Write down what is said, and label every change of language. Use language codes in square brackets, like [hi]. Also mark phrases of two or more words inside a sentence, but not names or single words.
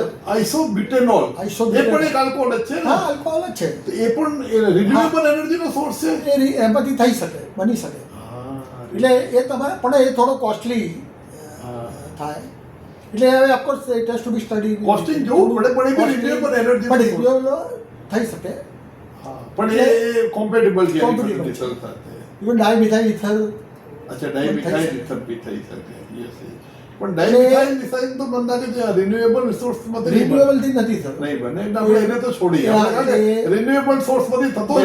[gu] આઇસોબ્યુટેનોલ એ આઇસોબ્યુટેનોલ. પણ એક આલ્કોહોલ જ છે ને? હા આલ્કોહોલ જ છે. તો એ પણ રિન્યુએબલ એનર્જીનો સોર્સ છે. એમાંથી થઈ શકે, બની શકે. એટલે એ તમારે પણ એ થોડો કોસ્ટલી થાય. એટલે હવે [en] of course it has to be study. [gu] Costing જોવું પડે, પણ એ બી [en] renewable energy [gu] નો પણ source. renewable થઈ શકે. પણ એ કોમ્પેટેબલ છે Compatible છે. ડીઝલ સાથે. [en] even dimethyl ether [gu] અચ્છા, થઈ ડાયમિથાઇલ શકે. ઇથર બી થઈ શકે. [en] Yes, yes. [gu] પણ ડાયમિથાઇલ ઇથર તો મને લાગે છે રિન્યુએબલ રિસોર્સમાંથી નહીં બને. રિન્યુએબલ થી નથી થતું. નહીં બને એટલે આપણે એને તો છોડીએ. આપણે રિન્યુએબલ સોર્સમાંથી થતો હોય